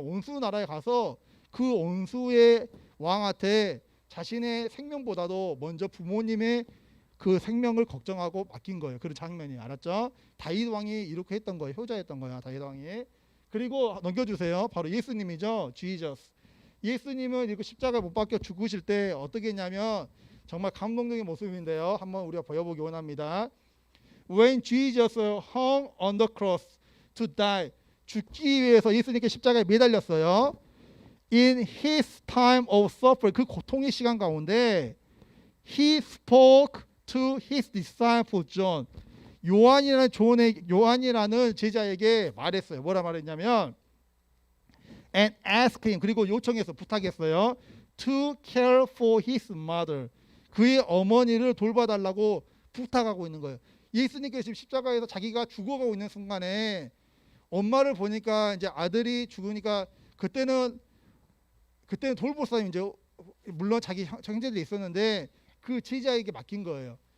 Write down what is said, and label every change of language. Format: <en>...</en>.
<ko>온수 나라에 가서 그 온수의 왕한테 자신의 생명보다도 먼저 부모님의 그 생명을 걱정하고 맡긴 거예요. 그런 장면이. 알았죠? 다윗 왕이 이렇게 했던 거예요. 효자였던 거야, 다윗 왕이. 그리고 넘겨주세요. 바로 예수님이죠. Jesus. 예수님은 이렇게 십자가에 못 박혀 죽으실 때 어떻게 했냐면 정말 감동적인 모습인데요. 한번 우리가 보여보기 원합니다.</ko> <en>When Jesus hung on the cross to die,</en> <ko>죽기 위해서 예수님께 십자가에 매달렸어요.</ko> <en>In his time of suffering,</en> <ko>그 고통의 시간 가운데</ko> <en>he spoke to his disciple John,</en> <ko>요한이라는 제자에게 말했어요. 뭐라 말했냐면</ko> <en>and asked him,</en> <ko>그리고 요청해서 부탁했어요.</ko> <en>to care for his mother,</en> <ko>그의 어머니를 돌봐달라고 부탁하고 있는 거예요. 예수님께서 지금 십자가에서 자기가 죽어가고 있는 순간에 엄마를 보니까 이제 아들이 죽으니까 그때는 돌볼 사람이 이제 물론 자기 형제들이 있었는데 그 제자에게 맡긴 거예요.</ko>